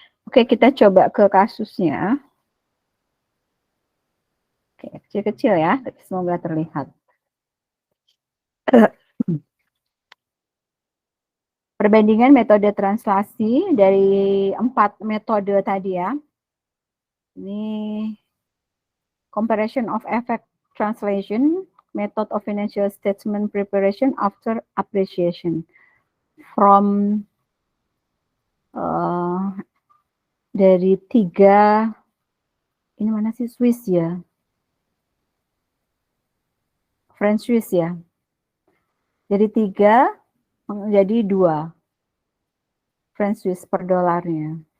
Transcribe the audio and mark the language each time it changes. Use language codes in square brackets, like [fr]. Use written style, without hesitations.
[id] Oke, kita coba ke kasusnya. Oke, kecil-kecil ya, tapi semoga terlihat. Perbandingan metode translasi dari 4 metode tadi ya. [en] Ini comparison of effect translation, method of financial statement preparation after appreciation. [id] From dari 3, ini mana sih, Swiss ya? French Swiss ya. Jadi 3 menjadi 2 French Swiss per dolarnya.